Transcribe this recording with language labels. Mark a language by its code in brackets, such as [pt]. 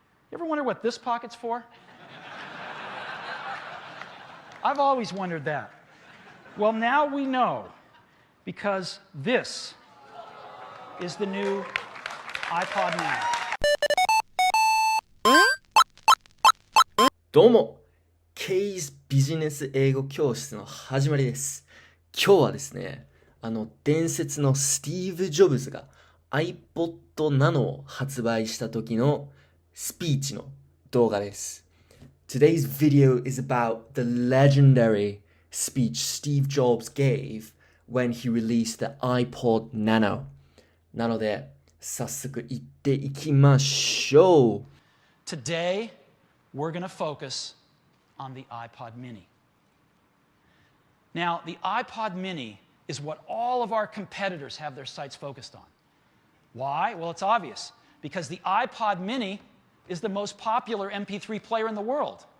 [en] You ever wonder what this pocket's for? I've always wondered that. Well, now we know, because this is the new iPod Nano. [ja] どうも、ケイズビジネス英語教室の始まりです。今日はですね、伝説のスティーブ・ジョブズが iPod Nano を発売した時のスピーチの動画です。 [en] Today's video is about the legendary speech Steve Jobs gave when he released the iPod Nano. [ja] なので、早速行っていきましょう。 [en] Today, we're going to focus on the iPod mini. Now, the iPod mini is what all of our competitors have their sights focused on. Why? Well, it's obvious. Because the iPod mini is the most popular MP3 player in the world.